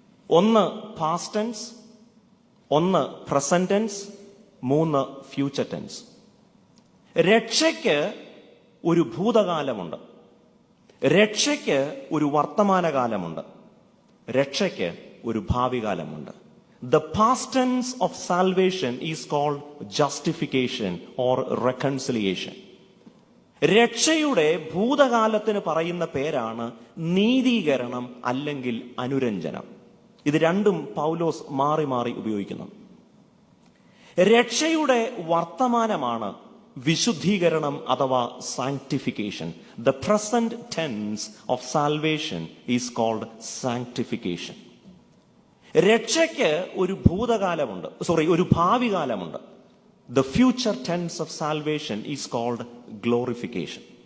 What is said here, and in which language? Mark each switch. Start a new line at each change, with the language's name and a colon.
Malayalam: ഒന്ന് past tense, ഒന്ന് present tense, 3 future tense. രക്ഷയ്ക്ക് ഒരു ഭൂതകാലമുണ്ട്, രക്ഷയ്ക്ക് ഒരു വർത്തമാനകാലമുണ്ട്, രക്ഷയ്ക്ക് ഒരു ഭാവി കാലമുണ്ട്.
English: The past tense of salvation is called justification or reconciliation.
Malayalam: രക്ഷയുടെ ഭൂതകാലത്തിന് പറയുന്ന പേരാണ് നീതീകരണം അല്ലെങ്കിൽ അനുരഞ്ജനം. ഇത് രണ്ടും പൗലോസ് മാറി മാറി ഉപയോഗിക്കുന്നു. രക്ഷയുടെ വർത്തമാനമാണ് വിശുദ്ധീകരണം അഥവാ sanctification.
English: The present tense of salvation is called sanctification.
Malayalam: രക്ഷയ്ക്ക് ഒരു ഭൂതകാലമുണ്ട്, ഒരു ഭാവി കാലമുണ്ട്.
English: The future tense of salvation is called glorification.